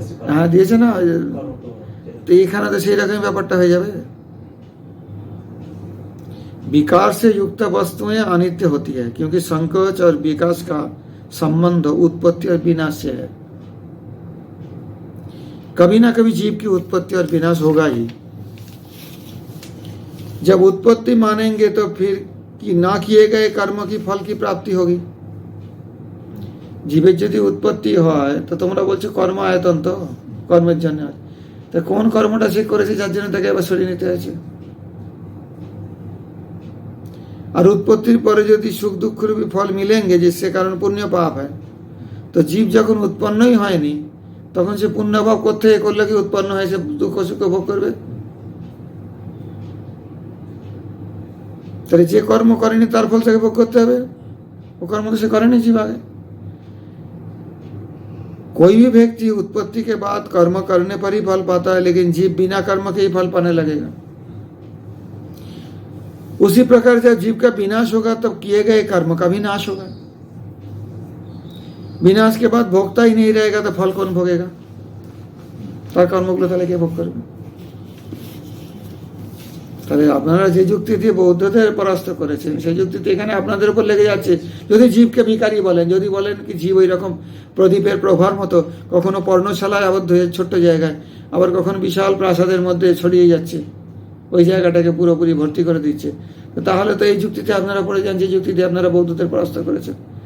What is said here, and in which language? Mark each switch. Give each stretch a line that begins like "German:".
Bangla: হ্যাঁ দিয়েছে না? তো এইখানে তো সেই রকম ব্যাপারটা হয়ে যাবে।
Hindi: विकार से युक्त वस्तुएं अनित्य होती है, क्योंकि संकोच और विकास का संबंध उत्पत्ति और विनाश से है। कभी ना कभी जीव की उत्पत्ति और विनाश होगा ही। जब उत्पत्ति मानेंगे तो फिर कि ना किए गए कर्म की फल की प्राप्ति होगी।
Bangla: জীবের যদি উৎপত্তি হয় তো তোমরা বলছো কর্ম আয়তন, তো কর্মের জন্য, তো কোন কর্মটা সে করেছে যার জন্য তাকে আবার সরিয়ে নিতে হয়েছে? আর উৎপত্তির পরে যদি সুখ দুঃখ রূপী ফল মিলেঙ্গে,
Hindi: जिससे कारण पुण्य पाप है,
Bangla: তো জীব যখন উৎপন্নই হয়নি তখন সে পুণ্য পাপ কোথেকে করলে কি উৎপন্ন হয়েছে দুঃখ সুখ ভোগ করবে? তাহলে যে কর্ম করেনি তার ফল তাকে ভোগ করতে হবে,
Hindi: वो कर्म तो से करें नहीं जीव आगे। कोई भी व्यक्ति उत्पत्ति के बाद कर्म करने पर ही फल पाता है, लेकिन जीव बिना कर्म के ही फल पाने लगेगा। उसी प्रकार जब जीव का विनाश होगा तब किए गए कर्म का भी नाश होगा। विनाश के बाद भोगता ही नहीं रहेगा तो फल कौन भोगेगा?
Bangla: তার কর্মগুলো তাহলে কে ভোগ করবে? তাহলে আপনারা যে যুক্তি দিয়ে বৌদ্ধদের পরাস্ত করেছেন সেই যুক্তিতে এখানে আপনাদের উপর লেগে যাচ্ছে। যদি জীবকে ভিখারি বলেন, যদি বলেন কি জীব ওই রকম প্রদীপের প্রভার মতো কখনো পর্ণশালায় আবদ্ধ হয়ে ছোট্ট জায়গায়, আবার কখনো বিশাল প্রাসাদের মধ্যে ছড়িয়ে যাচ্ছে, ওই জায়গাটাকে পুরোপুরি ভর্তি করে দিচ্ছে, তাহলে তো এই যুক্তিতে আপনারা পড়ে যান যে যুক্তি দিয়ে আপনারা বৌদ্ধদের পরাস্ত করেছেন।